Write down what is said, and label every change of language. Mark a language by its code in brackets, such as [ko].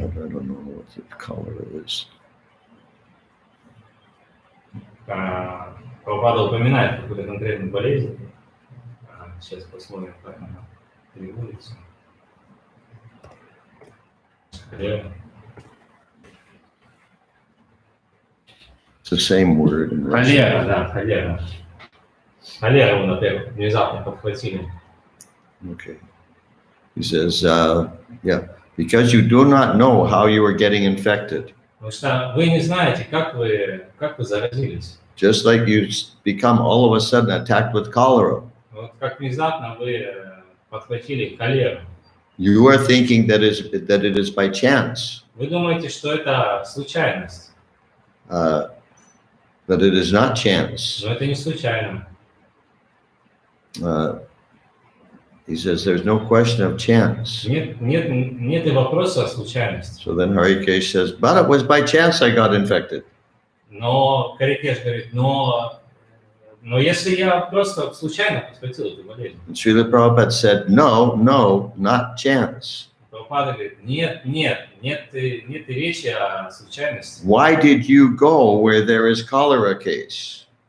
[en] I don't know what the cholera is. [ru] Прабхупада упоминает какую-то конкретную болезнь. Сейчас посмотрим, как она переводится. Холера. [en] It's the same word in Russian. [ru] Холера, да, холера. Холера его, например, внезапно подхватили. [en] Okay. He says, yeah, because you do not know how you are getting infected. [ru] Потому что вы не знаете, как вы заразились. [en] Just like you become all of a sudden attacked with cholera. [ru] Вот как внезапно вы подхватили холеру. [en] You are thinking that it is by chance. [ru] Вы думаете, что это случайность. [en] But it is not chance. [ru] Но это не случайно. [en] He says there's no question of chance. [ru] Нет и вопроса о случайности. [en] So then Harikesh says, but it was by chance I got infected. [ru] Но Харикеш говорит, но если я просто случайно подхватил эту болезнь. [en] And Srila Prabhupada said, no, not chance. [ru] Прабхупада говорит, нет и речи о случайности. [en] Why did you go where there is cholera case?